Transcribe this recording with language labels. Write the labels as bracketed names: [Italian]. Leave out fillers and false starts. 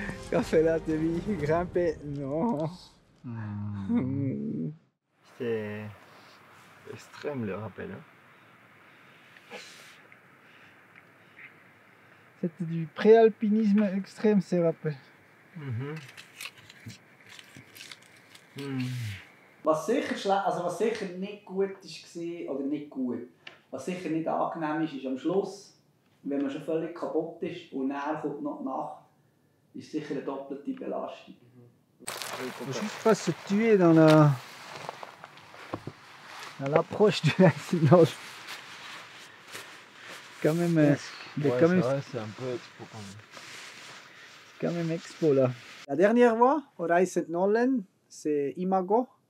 [French] Café latte, oui, grimper, non. C'est extrême le rappel. Hein. C'était du préalpinisme extrême ces rappels. [German] Was sicher nicht gut war, oder nicht gut, was sicher nicht angenehm ist am Schluss, wenn man schon völlig kaputt ist und dann kommt noch die Nacht, ist sicher eine doppelte Belastung. [French] Il ne faut juste pas se tuer dans l'approche du accident. Quand même, Ouais, c'est un peu expo quand même. Quand même expo là. La dernière voie, au Reisenollen, c'est Imago.